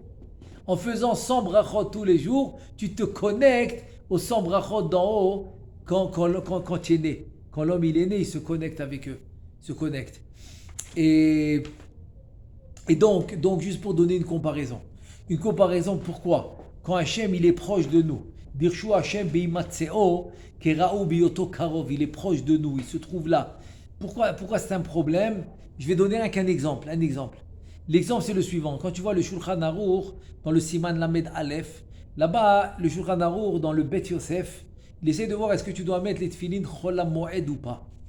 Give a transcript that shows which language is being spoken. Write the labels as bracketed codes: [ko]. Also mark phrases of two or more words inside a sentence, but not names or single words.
[fr] En faisant 100 brachot tous les jours, tu te connectes aux 100 brachot d'en haut quand tu es né. Quand l'homme il est né, il se connecte avec eux. Il se connecte. Et donc, juste pour donner une comparaison. Une comparaison pourquoi? Quand Hachem il est proche de nous. [he] דרשו השם בהמצאו קראהו בהיותו קרוב. [fr] Il est proche de nous, il se trouve là. Pourquoi c'est un problème? Je vais donner qu'un exemple. L'exemple c'est le suivant. Quand tu vois le Shulchan Aruch dans le [he] סימן למד אלף, [fr] là-bas le Shulchan Aruch dans le Bet Yosef, il essaie de voir est-ce que tu dois mettre les tefilin [he] חול המועד [fr] ou pas.